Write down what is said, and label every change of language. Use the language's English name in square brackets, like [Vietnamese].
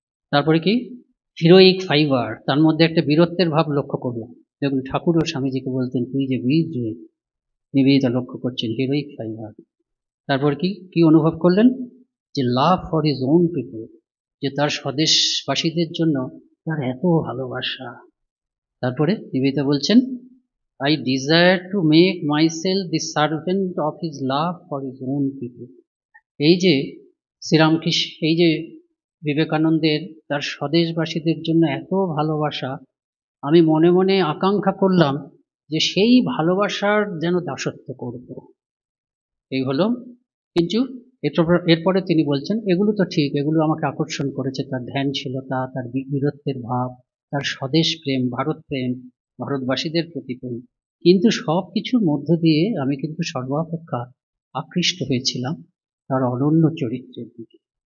[Bangla] তারপরে কি heroic fibre, তার মধ্যে একটা বীরত্বের ভাব লক্ষ্য করলাম। দেখুন ঠাকুরও স্বামীজিকে বলতেন তুই যে বীর যে, নিবেদিতা লক্ষ্য করছেন হিরোইক ফাইবার। তারপর কি অনুভব করলেন, যে [English] love for his own people, [Bangla] যে তার স্বদেশবাসীদের জন্য তার এত ভালোবাসা। তারপরে নিবেদিতা বলছেন [English] I desire to make myself the servant of his love for his own people. [Bangla] এই যে শ্রীরামকৃষ্ণ, এই যে বিবেকানন্দের তার স্বদেশবাসীদের জন্য এত ভালোবাসা, আমি মনে মনে আকাঙ্ক্ষা করলাম যে সেই ভালোবাসার যেন দাসত্ব করব। এই হলো। কিন্তু এরপরে তিনি বলছেন এগুলো তো ঠিক, এগুলো আমাকে আকর্ষণ করেছে, তার ধ্যানশীলতা, তার বীরত্বের ভাব, তার স্বদেশ প্রেম, ভারত প্রেম, ভারতবাসীদের প্রতি প্রেম, কিন্তু সব কিছুর মধ্য দিয়ে আমি কিন্তু সর্বাপেক্ষা আকৃষ্ট হয়েছিলাম তার অনন্য চরিত্রের দিকে।